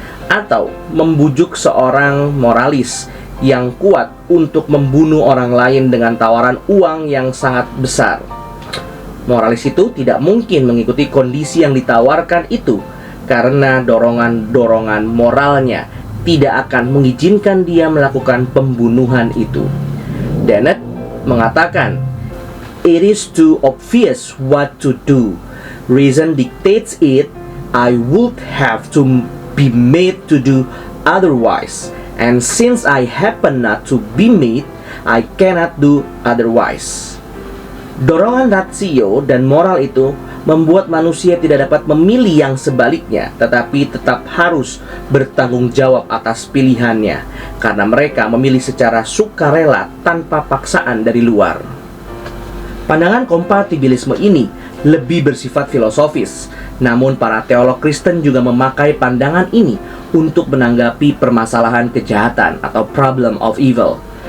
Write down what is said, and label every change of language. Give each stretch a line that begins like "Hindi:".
Indonesian: Atau membujuk seorang moralis yang kuat untuk membunuh orang lain dengan tawaran uang yang sangat besar. Moralis itu tidak mungkin mengikuti kondisi yang ditawarkan itu karena dorongan-dorongan moralnya tidak akan mengizinkan dia melakukan pembunuhan itu.
English: Dennett
Indonesian: mengatakan,
English: "It is too obvious what to do. Reason dictates it. I would have to be made to do otherwise. And since I happen not to be made, I cannot do otherwise."
Indonesian: Dorongan rasio dan moral itu membuat manusia tidak dapat memilih yang sebaliknya, tetapi tetap harus bertanggung jawab atas pilihannya, karena mereka memilih secara sukarela tanpa paksaan dari luar. Pandangan kompatibilisme ini lebih bersifat filosofis, namun para teolog Kristen juga memakai pandangan ini untuk menanggapi permasalahan kejahatan atau
English: problem of evil.